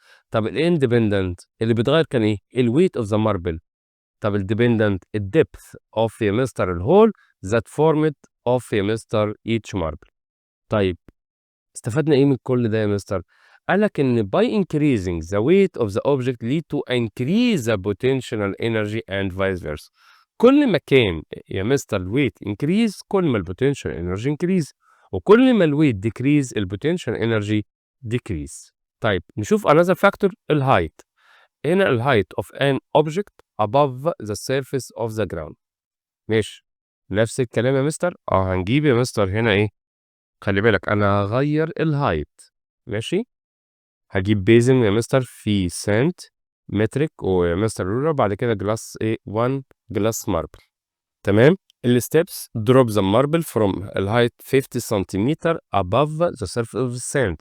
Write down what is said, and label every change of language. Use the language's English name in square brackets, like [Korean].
[Arabic] طب الindependent اللي بيتغير كان إيه؟ ال [English] weight of the marble. طب الdependent الdepth of [Arabic] يا مستر [English] الhole that formed of يا mister each marble. [Arabic] طيب استفدنا إيه من كل ده يا مستر؟ قال لك إن [English] by increasing the weight of the object lead to increase the potential energy and vice versa. [Arabic] كل ما كان يا مستر الweight increase كل ما [English] potential energy increase، [Arabic] وكل ما الweight decrease [English] potential energy decrease. [Arabic] طيب نشوف [English] another factor الheight. [Arabic] هنا [English] الheight of an object above the surface of the ground. [Arabic] ماشي نفس الكلام يا مستر. هنجيب يا مستر هنا إيه؟ خلي بالك أنا هغير الهايت. ماشي هجيب بيزن يا مستر في سنت مترك ويا مستر رولر بعد كده جلاس ايه 1 جلاس ماربل. [English] تمام الستبس drop the marble from الهايت 50 centimetre above the surface of the sand.